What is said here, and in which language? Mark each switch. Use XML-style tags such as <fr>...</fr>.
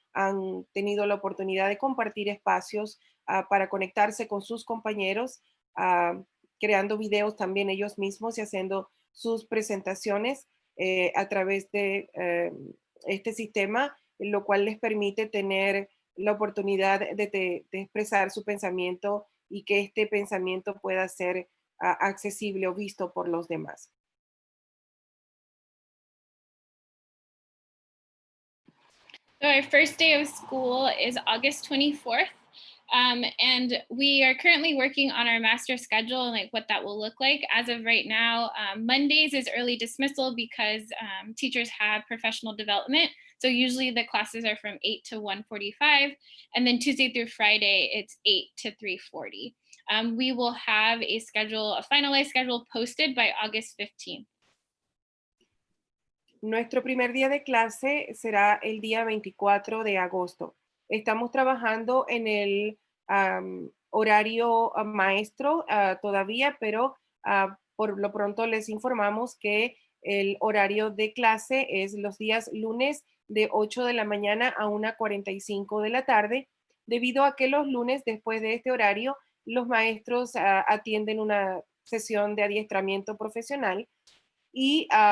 <es>Han tenido la oportunidad de compartir espacios para conectarse con sus compañeros, creando videos también ellos mismos y haciendo sus presentaciones a través de este sistema, lo cual les permite tener la oportunidad de expresar su pensamiento y que este pensamiento pueda ser accesible o visto por los demás.</es> <en>So our first day of school is August 24th. And we are currently working on our master schedule and like what that will look like. As of right now, Mondays is early dismissal because teachers have professional development. So usually the classes are from 8 to 1:45, and then Tuesday through Friday, it's 8 to 3:40. We will have a finalized schedule posted by August 15th.</en> <es>Nuestro primer día de clase será el día 24 de agosto. Estamos trabajando en el horario maestro todavía, pero por lo pronto les informamos que el horario de clase es los días lunes de 8 de la mañana a 1:45 de la tarde, debido a que los lunes después de este horario los maestros atienden una sesión de adiestramiento profesional, y</es>